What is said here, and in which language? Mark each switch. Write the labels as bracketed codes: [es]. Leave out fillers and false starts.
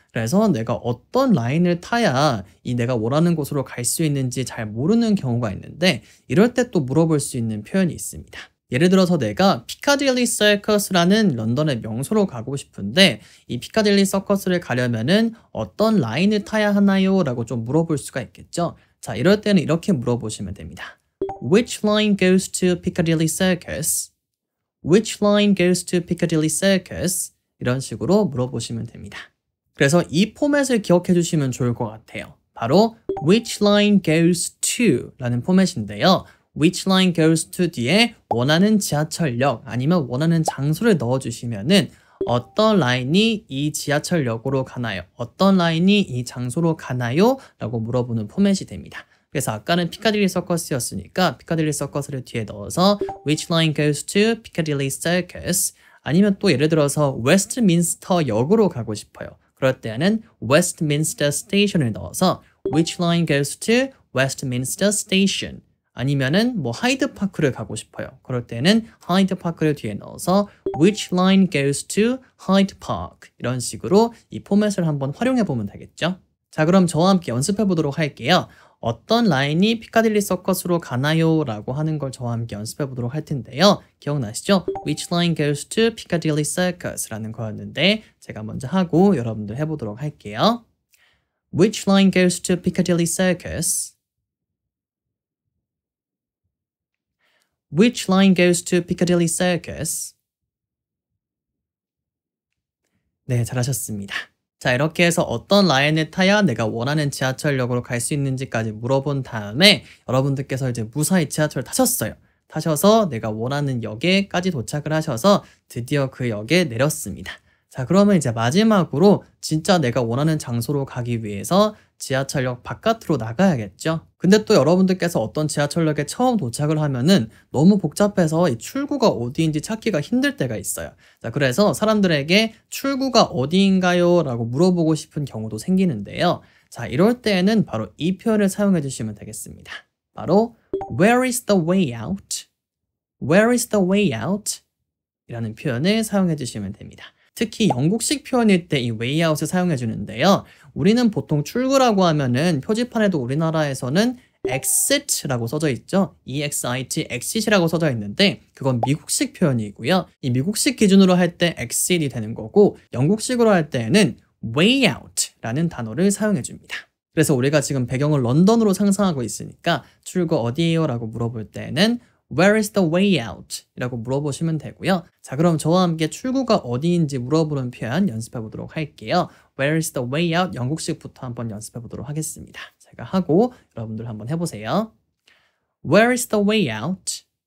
[ko] 그래서 내가 어떤 라인을 타야 이 내가 원하는 곳으로 갈 수 있는지 잘 모르는 경우가 있는데 이럴 때 또 물어볼 수 있는 표현이 있습니다. 예를 들어서 내가 피카딜리 서커스라는 런던의 명소로 가고 싶은데 이 피카딜리 서커스를 가려면은 어떤 라인을 타야 하나요? 라고 좀 물어볼 수가 있겠죠. 자, 이럴 때는 이렇게 물어보시면 됩니다. [en] Which line goes to Piccadilly Circus? Which line goes to Piccadilly Circus? [ko] 이런 식으로 물어보시면 됩니다. 그래서 이 포맷을 기억해 주시면 좋을 것 같아요. [en] 바로 Which line goes to 라는 포맷인데요. [ko] Which line goes to 뒤에 원하는 지하철역 아니면 원하는 장소를 넣어주시면은 어떤 라인이 이 지하철역으로 가나요? 어떤 라인이 이 장소로 가나요? 라고 물어보는 포맷이 됩니다. 그래서 아까는 피카딜리 서커스였으니까 피카딜리 서커스를 뒤에 넣어서 Which line goes to Piccadilly Circus? 아니면 또 예를 들어서 웨스트민스터 역으로 가고 싶어요. [en] 그럴 때는 Westminster Station을 넣어서 Which line goes to Westminster Station? [ko] 아니면은 뭐 하이드파크를 가고 싶어요. [en] 그럴 때는 하이드파크를 뒤에 넣어서 Which line goes to Hyde Park? [ko] 이런 식으로 이 포맷을 한번 활용해 보면 되겠죠. 자, 그럼 저와 함께 연습해 보도록 할게요. 어떤 라인이 피카딜리 서커스로 가나요? 라고 하는 걸 저와 함께 연습해 보도록 할 텐데요. 기억나시죠? [en] Which line goes to Piccadilly Circus? [ko] 라는 거였는데 제가 먼저 하고 여러분들 해보도록 할게요. [en] Which line goes to Piccadilly Circus? Which line goes to Piccadilly Circus? [ko] 네, 잘하셨습니다. 자, 이렇게 해서 어떤 라인을 타야 내가 원하는 지하철역으로 갈 수 있는지까지 물어본 다음에 여러분들께서 이제 무사히 지하철을 타셨어요. 타셔서 내가 원하는 역에까지 도착을 하셔서 드디어 그 역에 내렸습니다. 자, 그러면 이제 마지막으로 진짜 내가 원하는 장소로 가기 위해서 지하철역 바깥으로 나가야겠죠. 근데 또 여러분들께서 어떤 지하철역에 처음 도착을 하면은 너무 복잡해서 이 출구가 어디인지 찾기가 힘들 때가 있어요. 자, 그래서 사람들에게 출구가 어디인가요? 라고 물어보고 싶은 경우도 생기는데요. 자, 이럴 때에는 바로 이 표현을 사용해 주시면 되겠습니다. [en] 바로 Where is the way out? Where is the way out? [ko] 이라는 표현을 사용해 주시면 됩니다. 특히 영국식 표현일 때 이 way out을 사용해 주는데요. 우리는 보통 출구라고 하면은 표지판에도 우리나라에서는 exit라고 써져 있죠. exit, exit이라고 써져 있는데 그건 미국식 표현이고요. 이 미국식 기준으로 할 때 exit이 되는 거고 영국식으로 할 때는 way out라는 단어를 사용해 줍니다. 그래서 우리가 지금 배경을 런던으로 상상하고 있으니까 출구 어디예요? [en] 라고 물어볼 때는 Where is the way out? [ko] 이라고 물어보시면 되고요. 자, 그럼 저와 함께 출구가 어디인지 물어보는 표현 연습해 보도록 할게요. [en] Where is the way out? [ko] 영국식부터 한번 연습해 보도록 하겠습니다. 제가 하고 여러분들 한번 해보세요. [en] Where is the way out?